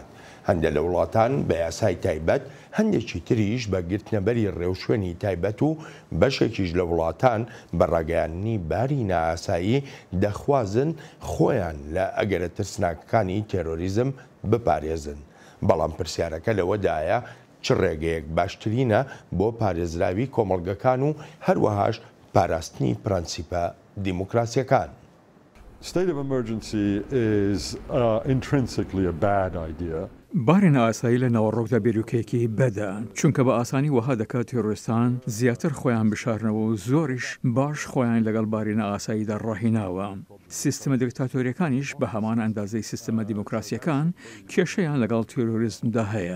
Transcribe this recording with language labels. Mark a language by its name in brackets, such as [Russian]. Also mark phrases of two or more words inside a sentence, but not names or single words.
[Central Kurdish] هەندێک لە وڵاتان بە یاسای تایبەت، هەندێکی تریش بە گرتنەبەری ڕێوشوێنی تایبەت و بەشێکیش لە وڵاتان بە ڕاگەیاندنی باری نائاسایی دەخوازن خۆیان لە ئەگەرە ترسناکەکانی تێرۆریزم بپارێزن. بەڵام پرسیارەکە لەوەدایە چ ڕێگەیەک باشترینە بۆ پارێزراوی کۆمەڵگەکان و هەروەهاش پاراستنی پرەنسیپە دیموکراسیەکان. [English] State of emergency is intrinsically a bad idea. [Central Kurdish] بارێن ئاسایی لە ناوەڕۆکدا بیرۆکەیەکی بەدە، چونکە بە ئاسانی وەها دەکات تێرۆریستان زیاتر خۆیان بشارنەوە و زۆریش باش خۆیان لەگەڵ بارێنە ئاساییدا ڕاهێناوە. سیستەمە دیکتاتۆریەکانیش بە هەمان ئەندازەی سیستەمە دیموکراسیەکان کێشەیان لەگەڵ تێرۆریزمدا هەیە.